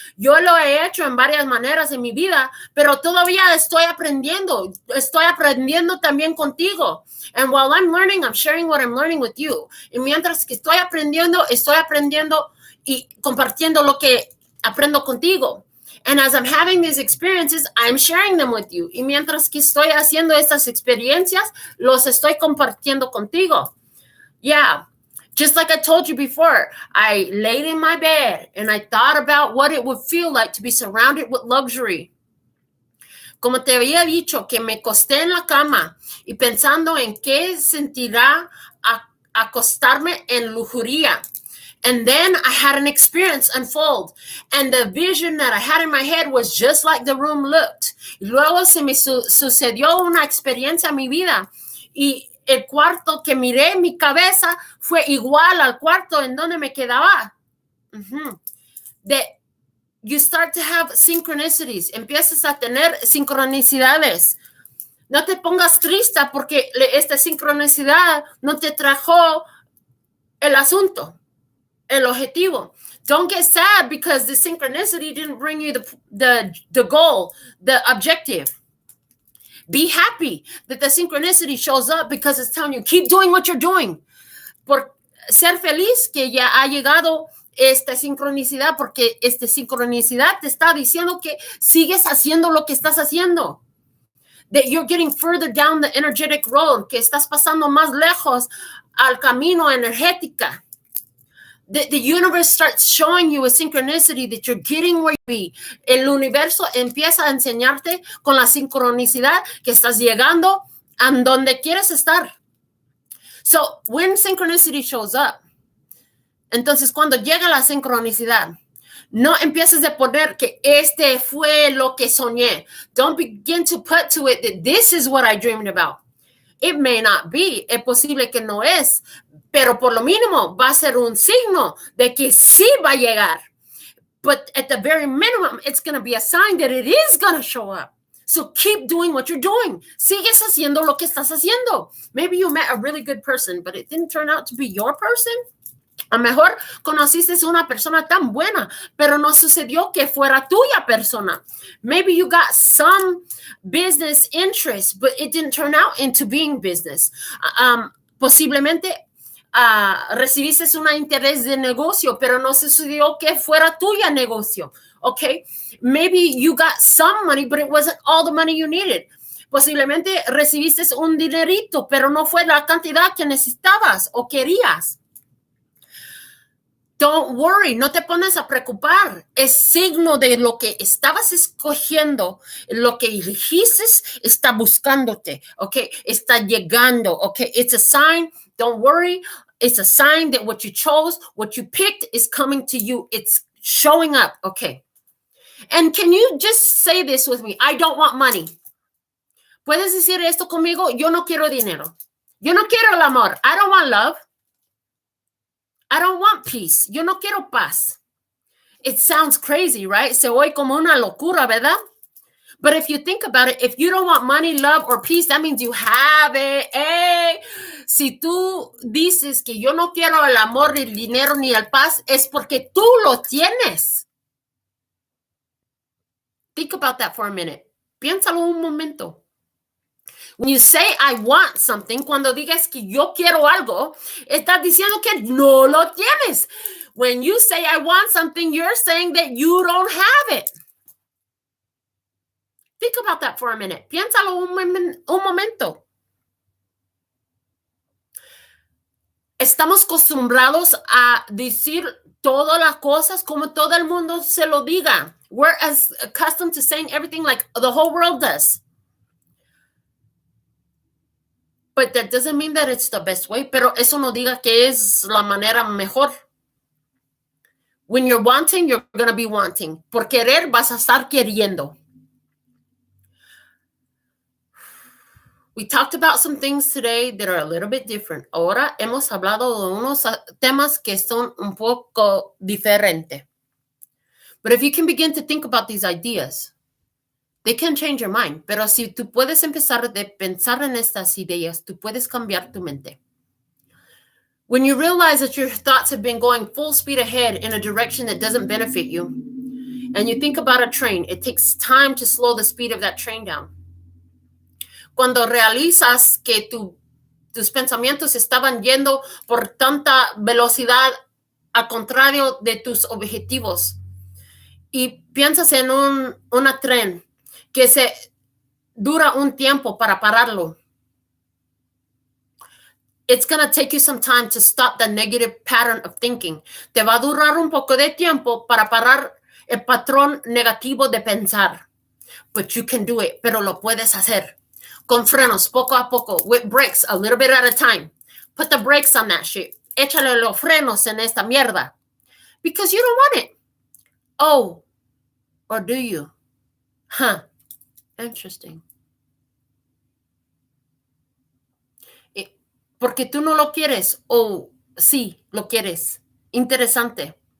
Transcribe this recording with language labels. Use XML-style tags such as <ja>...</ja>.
<es>Yo lo he hecho en varias maneras en mi vida, pero todavía estoy aprendiendo. Estoy aprendiendo también contigo.</es> <en>And while I'm learning, I'm sharing what I'm learning with you.</en> <es>Y mientras que estoy aprendiendo y compartiendo lo que aprendo contigo.</es> <en>And as I'm having these experiences, I'm sharing them with you.</en> <es>Y mientras que estoy haciendo estas experiencias, los estoy compartiendo contigo.</es> <en>Yeah, just like I told you before, I laid in my bed and I thought about what it would feel like to be surrounded with luxury.</en> <es>Como te había dicho, que me acosté en la cama y pensando en qué sentirá acostarme en lujuria.</es> <en>And then I had an experience unfold. And the vision that I had in my head was just like the room looked.</en> <es>Y luego se me sucedió una experiencia en mi vida. Y el cuarto que miré en mi cabeza fue igual al cuarto en donde me quedaba.</es> <en>That you start to have synchronicities.</en> <es>Empiezas a tener sincronicidades. No te pongas triste porque esta sincronicidad no te trajo el asunto. El objetivo.</es> <en>Don't get sad because the synchronicity didn't bring you the goal, the objective. Be happy that the synchronicity shows up because it's telling you, keep doing what you're doing.</en> <es>Por ser feliz que ya ha llegado esta sincronicidad, porque esta sincronicidad te está diciendo que sigues haciendo lo que estás haciendo.</es> <en>That you're getting further down the energetic road,</en> <es>que estás pasando más lejos al camino energética.</es> <en>The universe starts showing you a synchronicity that you're getting where you be.</en> <es>El universo empieza a enseñarte con la sincronicidad que estás llegando a donde quieres estar.</es> <en>So, when synchronicity shows up,</en> <es>entonces cuando llega la sincronicidad, no empieces a poner que este fue lo que soñé.</es> <en>Don't begin to put to it that this is what I dreamed about. It may not be.</en> <es>Es posible que no es. Pero por lo mínimo va a ser un signo de que sí va a llegar.</es> <en>But at the very minimum, it's going to be a sign that it is going to show up. So keep doing what you're doing.</en> <es>Sigues haciendo lo que estás haciendo.</es> <en>Maybe you met a really good person, but it didn't turn out to be your person.</en> <es>A lo mejor conociste una persona tan buena, pero no sucedió que fuera tuya persona.</es> <en>Maybe you got some business interest, but it didn't turn out into being business.</en> <es>Posiblemente recibiste un interés de negocio, pero no sucedió que fuera tuya negocio.</es> <en>Okay? Maybe you got some money, but it wasn't all the money you needed.</en> <es>Posiblemente recibiste un dinerito, pero no fue la cantidad que necesitabas o querías.</es> <en>don't worry,</en> <es>no te pones a preocupar. Es signo de lo que estabas escogiendo, lo que elegiste está buscándote, okay? Está llegando, okay?</es> <en>It's a sign, don't worry. It's a sign that what you chose, what you picked is coming to you. It's showing up, okay? And can you just say this with me? I don't want money.</en> <es>¿Puedes decir esto conmigo? Yo no quiero dinero. Yo no quiero el amor.</es> <en>I don't want love. I don't want peace.</en> <es>Yo no quiero paz.</es> <en>It sounds crazy, right?</en> <es>Se oye como una locura, ¿verdad?</es> <en>But if you think about it, if you don't want money, love, or peace, that means you have it.</en> <es>Hey, si tú dices que yo no quiero el amor, ni el dinero, ni el paz, es porque tú lo tienes.</es> <en>Think about that for a minute.</en> <es>Piénsalo un momento.</es> <en>When you say I want something,</en> <es>cuando digas que yo quiero algo, estás diciendo que no lo tienes.</es> <en>When you say I want something, you're saying that you don't have it. Think about that for a minute.</en> <es>Piénsalo un momento. Estamos acostumbrados a decir todas las cosas como todo el mundo se lo diga.</es> <en>We're as accustomed to saying everything like the whole world does. But that doesn't mean that it's the best way.</en> <es>Pero eso no diga que es la manera mejor.</es> <en>When you're wanting, you're going to be wanting.</en> <es>Por querer, vas a estar queriendo.</es> <en>We talked about some things today that are a little bit different.</en> <es>Ahora hemos hablado de unos temas que son un poco diferentes.</es> <en>But if you can begin to think about these ideas, they can change your mind.</en> <es>Pero si tú puedes empezar a pensar en estas ideas, tú puedes cambiar tu mente.</es> <en>When you realize that your thoughts have been going full speed ahead in a direction that doesn't benefit you, and you think about a train, it takes time to slow the speed of that train down.</en> <es>Cuando realizas que tus pensamientos estaban yendo por tanta velocidad al contrario de tus objetivos, y piensas en una tren que se dura un tiempo para pararlo,</es> <en>it's going to take you some time to stop the negative pattern of thinking.</en> <es>Te va a durar un poco de tiempo para parar el patrón negativo de pensar.</es> <en>But you can do it, pero lo puedes hacer.</en> <es>Con frenos, poco a poco,</es> <en>with brakes, a little bit at a time. Put the brakes on that shit.</en> <es>Échale los frenos en esta mierda.</es> <en>Because you don't want it. Oh, or do you? Huh. Interesting.</en> <es>Porque tú no lo quieres. Oh, sí, lo quieres. Interesante.</es>